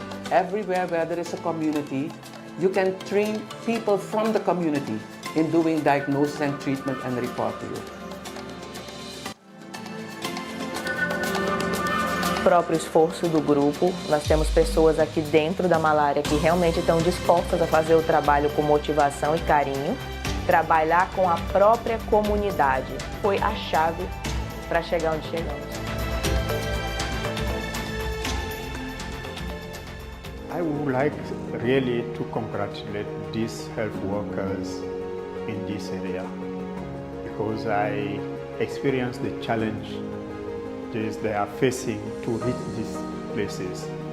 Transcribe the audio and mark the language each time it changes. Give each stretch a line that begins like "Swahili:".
English: Everywhere where there is a community, you can train people from the community in doing diagnosis and treatment and report to you.
Portuguese: Próprio esforço do grupo, nós temos pessoas aqui dentro da malária que realmente estão dispostas a fazer o trabalho com motivação e carinho. Trabalhar com a própria comunidade foi a chave para chegar onde chegamos.
English: I would like really to congratulate these health workers in this area because I experienced the challenge they are facing to reach these places.